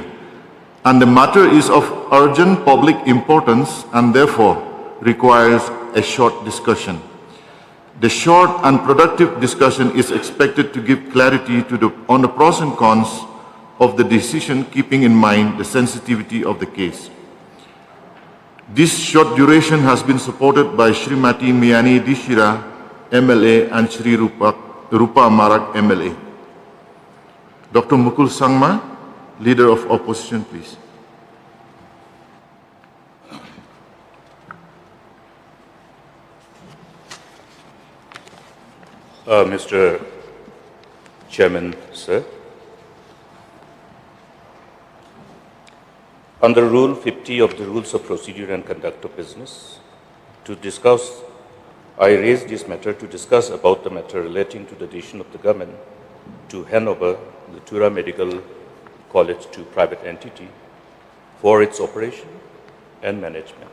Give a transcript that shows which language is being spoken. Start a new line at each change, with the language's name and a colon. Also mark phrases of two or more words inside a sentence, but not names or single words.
English: And the matter is of urgent public importance and therefore requires a short discussion. The short and productive discussion is expected to give clarity on the pros and cons of the decision, keeping in mind the sensitivity of the case. This short duration has been supported by Srimati Miani Dishira, MLA, and Shri Rupa Marak, MLA. Dr. Mukul Sangma, Leader of Opposition, please. Mr. Chairman, sir, under Rule 50 of the Rules of Procedure and Conduct of Business, I raised this matter to discuss about the matter relating to the decision of the government to hand over the Tura Medical College to private entity for its operation and management.